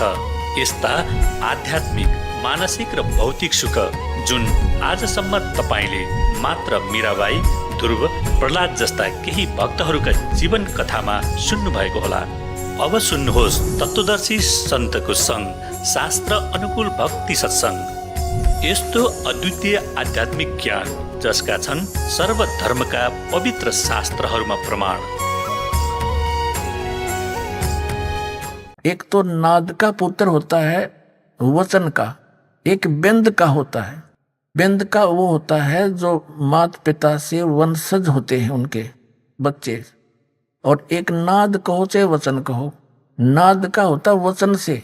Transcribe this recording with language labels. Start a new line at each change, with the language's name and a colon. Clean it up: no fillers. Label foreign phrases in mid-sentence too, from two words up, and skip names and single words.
Nepali: यस्ता आध्यात्मिक, मानसिक र भौतिक सुख जुन आजसम्म तपाईँले मात्र मीराबाई, ध्रुव, प्रहलाद जस्ता केही भक्तहरूका जीवन कथामा सुन्नुभएको होला। अब सुन्नुहोस् तत्त्वदर्शी सन्तको सङ्ग शास्त्र अनुकूल भक्ति सत्सङ्ग। यस्तो अद्वितीय आध्यात्मिक ज्ञान जसका छन् सर्वधर्मका पवित्र शास्त्रहरूमा प्रमाण।
Hindi: एक तो नाद का पुत्र होता है वचन का, एक बिंद का होता है। बिंद का वो होता है जो माता पिता से वंशज होते हैं उनके बच्चे, और एक नाद कहो चाहे वचन कहो, नाद का होता वचन से।